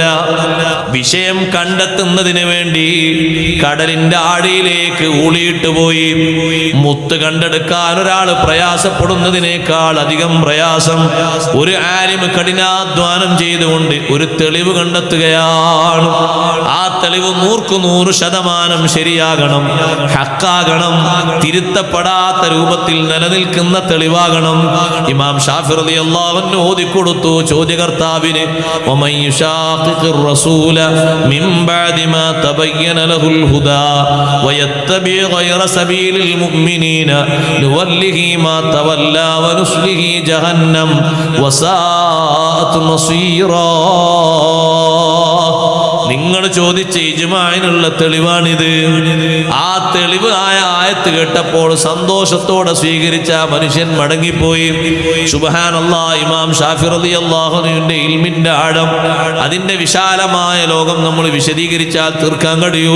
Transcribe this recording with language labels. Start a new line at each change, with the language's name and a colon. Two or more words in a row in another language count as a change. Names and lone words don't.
Malayalam: വിഷയം കണ്ടെത്തുന്നതിന് വേണ്ടി കടലിന്റെ ആഴിയിലേക്ക് ഊളിയിട്ട് പോയി മുത്ത് കണ്ടെടുക്കാൻ ഒരാൾ പ്രയാസപ്പെടുന്നതിനേക്കാൾ അധികം പ്രയാസം ഒരു ആലിം കഠിനാധ്വാനം ചെയ്തുകൊണ്ട് ഒരു തെളിവ് കണ്ടെത്തുകയാണ്. ആ തെളിവ് 100% ശരിയാകണം, ഹക്കാകണം, തിരുത്തപ്പെടാത്ത രൂപത്തിൽ നിലനിൽക്കുന്ന തെളിവാകണം. ഇമാം ഷാഫി
Arabic: رضي الله عنه
Malayalam: ഓതിക്കൊടുത്തു ചോദ്യകർത്താവിന്,
Arabic: ومن يشاقق الرسول من بعد ما تبين له الهدى ويتبع غير سبيل المؤمنين نوله ما تولى ونصله جهنم وساءت مصيرا.
Malayalam: നിങ്ങൾ ചോദിച്ച ഇജ്മാഇനുള്ള തെളിവാണിത്. ആ തെളിവ് ആയത്ത് കേട്ടപ്പോൾ സന്തോഷത്തോടെ സ്വീകരിച്ച മനുഷ്യൻ മടങ്ങിപ്പോയി. സുബ്ഹാനല്ലാഹ്. ഇമാം ഷാഫി റളിയല്ലാഹു അൻഹുവിന്റെ ഇൽമിന്റെ ആഴം, അതിന്റെ വിശാലമായ ലോകം നമ്മൾ വിശദീകരിച്ചാൽ തീർക്കാൻ കഴിയൂല.